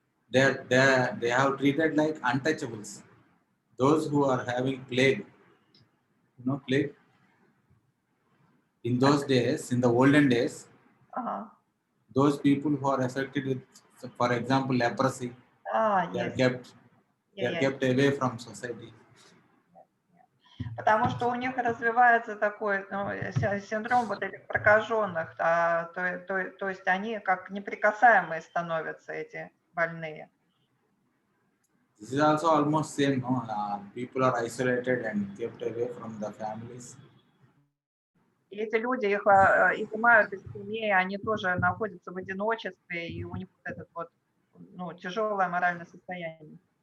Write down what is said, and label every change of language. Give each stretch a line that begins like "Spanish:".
English: They have treated like untouchables. Those who are having plague, plague. In those days, in the olden days, those people who are affected with, for example, leprosy, they are kept away from society.
Russian: Потому что у них развивается такой синдром вот этих прокаженных, то есть они как неприкасаемые становятся, эти больные.
English: This is also almost same, no? People are isolated and kept away from the families.
Russian: И эти люди, их изымают из семьи, они тоже находятся в одиночестве, и у них вот это вот, тяжелое моральное состояние.